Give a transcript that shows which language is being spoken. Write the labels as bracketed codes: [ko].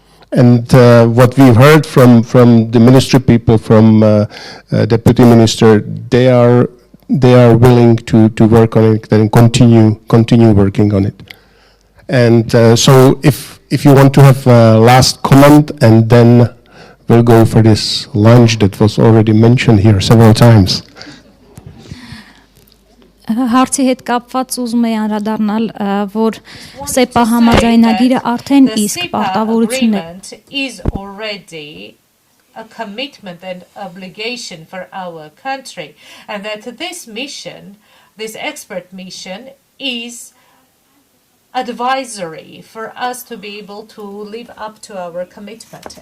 [en] And what we've heard from the ministry people, from deputy minister, they are willing to work on it and continue working on it. And so if you want to have a last comment, and then we'll go for this lunch that was already mentioned here several times. [hy] Հարցի հետ կապված ուզում եմ անդրադառնալ, որ SEPA համաձայնագիրը արդեն իսկ պարտավորություն է. [en] Is already a commitment and obligation for our country, and that this mission, this expert mission, is advisory for us to be able to live up to our commitment.